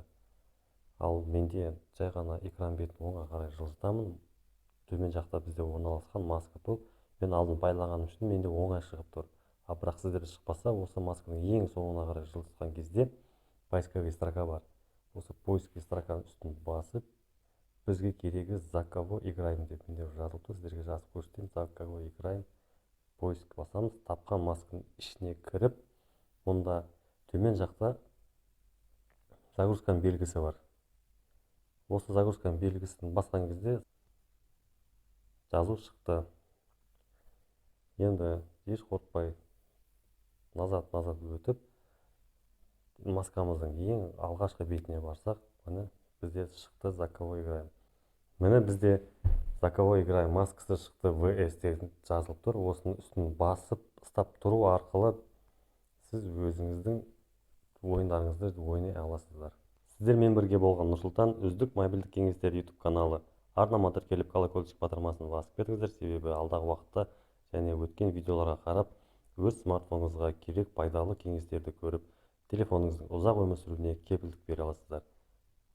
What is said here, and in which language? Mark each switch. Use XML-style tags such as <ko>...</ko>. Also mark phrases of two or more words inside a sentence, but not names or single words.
<kk>Ал менде жай ғана экран бетін оңға қарай жылжытамын. Төмен жақта бізде орналасқан маска бұл. Мен алдын байлағаным үшін менде оңай шығып тұр. Бірақ сіздерде шықпаса, осы масканың ең соңына қарай жылжытқан кезде</kk> <ru>поисковый строка</ru> <kk>бар. Осы</kk> <ru>поисковый строканың</ru> <kk>үстін басып, бізге керегі</kk> <ru>«За кого играем»</ru> <kk>деп жазылып тұр. Сіздерге жазып көрсетемін.</kk> <ru>«За кого играем».</ru> <kk>Поиск басамыз, тапқан масканың ішіне кіріп, мұнда төмен жақта загрузканың белгісі бар. Осы загрузканың белгісін басқан кезде жазу шықты. Енді еш қорықпай назад өтіп, маскамыздың ең алғашқы бетіне барсақ, міне бізде шықты</kk> <ru>«За кого играем».</ru> <kk>Міне бізде</kk> <ru>«За кого играем»</ru> <kk>маскасы шықты, VS деп жазылып тұр. Осының үстін басып, ұстап тұру арқылы сіз өзіңіздің ойындарыңызды ойнай аласыздар. Сіздермен бірге болған Нұрсұлтан, үздік мобильдік кеңестер YouTube каналы. Арнама тіркеліп колокольчик батырмасын басып кетіңіздер, себебі алдағы уақытта және өткен видеоларға қарап, өз смартфоныңызға керек пайдалы кеңестерді көріп, телефоныңыздың ұзақ өмір сүруіне кепілдік бере аласыздар.</kk>